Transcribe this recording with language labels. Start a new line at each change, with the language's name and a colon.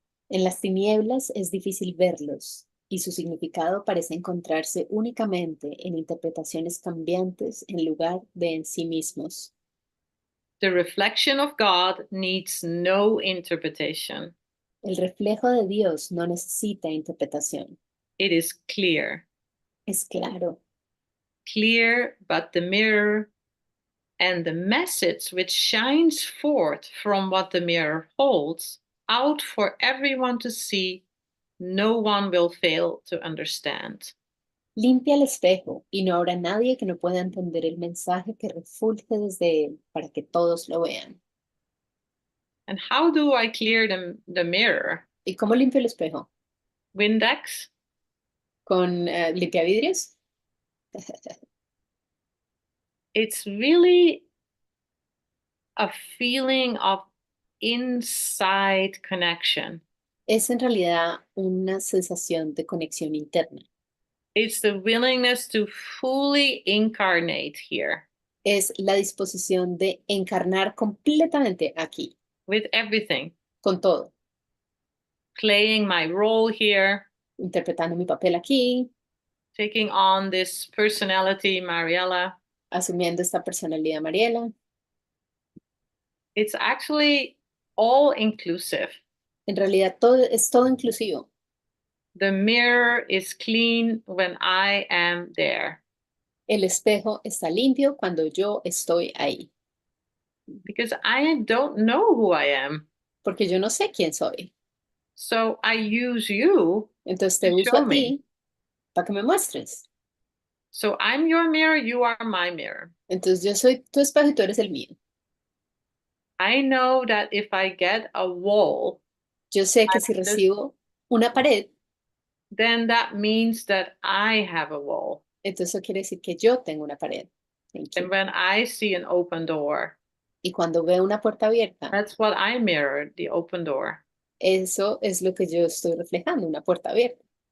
Spanish: En las tinieblas es difícil verlos y su significado parece encontrarse únicamente en interpretaciones cambiantes en lugar de en sí mismos.
English: The reflection of God needs no interpretation.
Spanish: El reflejo de Dios no necesita interpretación.
English: It is clear.
Spanish: Es claro.
English: Clear, but the mirror and the message which shines forth from what the mirror holds out for everyone to see, no one will fail to understand.
Spanish: Limpia el espejo y no habrá nadie que no pueda entender el mensaje que refulge desde él para que todos lo vean.
English: And how do I clear the mirror?
Spanish: ¿Y cómo limpio el espejo?
English: Windex?
Spanish: ¿Con limpiavidrios?
English: It's really a feeling of inside connection.
Spanish: Es en realidad una sensación de conexión interna.
English: It's the willingness to fully incarnate here
Spanish: Es la disposición de encarnar completamente aquí,
English: with everything,
Spanish: con todo,
English: playing my role here,
Spanish: interpretando mi papel aquí,
English: taking on this personality, Marielle.
Spanish: asumiendo esta personalidad Mariela.
English: It's actually all inclusive.
Spanish: En realidad todo es todo inclusivo.
English: The mirror is clean when I am there
Spanish: El espejo está limpio cuando yo estoy ahí,
English: because I don't know who I am.
Spanish: porque yo no sé quién soy.
English: So I use you
Spanish: Entonces te
English: to
Spanish: uso
English: show
Spanish: a
English: me.
Spanish: ti para que me muestres.
English: So I'm your mirror, you are my mirror.
Spanish: Entonces yo soy tu espejo y tú eres el mío.
English: I know that if I get a wall,
Spanish: Yo sé que si recibo una pared,
English: then that means that I have a wall.
Spanish: entonces eso quiere decir que yo tengo una pared.
English: Thank you. And when I see an open door,
Spanish: Y cuando veo una puerta abierta,
English: that's what I mirror, the open door.
Spanish: eso es lo que yo estoy reflejando, una puerta abierta.